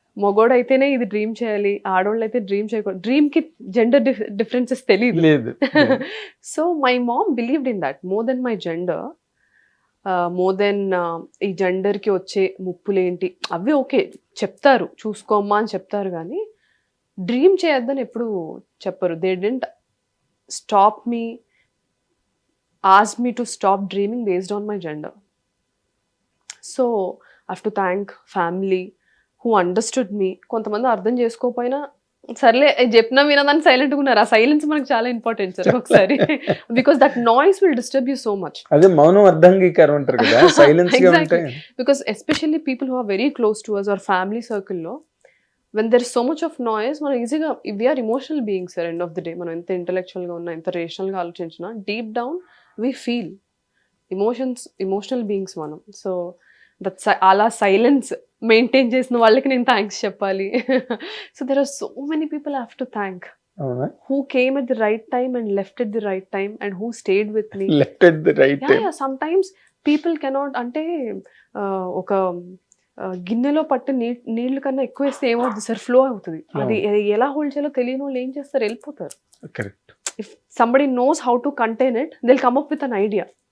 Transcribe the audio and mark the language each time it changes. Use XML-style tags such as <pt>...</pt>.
<te>మగోడు అయితేనే ఇది డ్రీమ్ చేయాలి, ఆడవాళ్ళు అయితే డ్రీమ్ చేయకూడదు. డ్రీమ్ కి జెండర్ డిఫరెన్సెస్ తెలియదు.</te> <en>so my mom believed in that more than my gender,</en> <te>more than ఈ జెండర్ కి వచ్చే ముప్పులేంటి అవి ఓకే చెప్తారు, చూసుకోమ్మా అని చెప్తారు, కానీ డ్రీమ్ చేయొద్దని ఎప్పుడు చెప్పరు.</te> <en>They didn't stop me, asked me to stop dreaming based on my gender. So I have to thank family who understood me.</en> <te>కొంతమంది అర్థం చేసుకోకపోయినా సర్లే చెప్పినా వినదాన్ని సైలెంట్గా ఉన్నారు. ఆ సైలెన్స్ మనకు చాలా ఇంపార్టెంట్ సార్ ఒకసారి,</te> <en>Because that noise will disturb you so much.</en> <te>అదే మౌనం అర్ధంగీకారం అంటారు కదా, సైలెన్స్ గా ఉంటాయి.</te> <en>because especially people who are very close to us, our family సర్కిల్లో, when there is so much of noise,</en> <te>మనం ఈజీగా,</te> <en>we are emotional beings sir, end of the day.</en> <te>మనం ఎంత ఇంటెలెక్చువల్గా ఉన్నా, ఎంత రేషనల్గా ఆలోచించినా, deep down</te> <en>we feel emotional beings</en> <te>మనం. So that అలా సైలెన్స్ మెయింటైన్ చేసిన వాళ్ళకి నేను థ్యాంక్స్ చెప్పాలి.</te> <en>So there are so many people I have to thank, who came at the right time and left at the right time, and who stayed with me. Left at the right time. Yeah, sometimes people cannot,</en> <te>అంటే ఒక గిన్నెలో పట్టు నీళ్లు కన్నా ఎక్కువ వేస్తే ఏమవుతుంది sir, flow అవుతుంది. అది ఎలా హోల్డ్ చేయాలో తెలియని వాళ్ళు ఏం చేస్తారు, వెళ్ళిపోతారు. Correct.</te> <en>If somebody knows how to contain it, they'll come up with an idea.</en>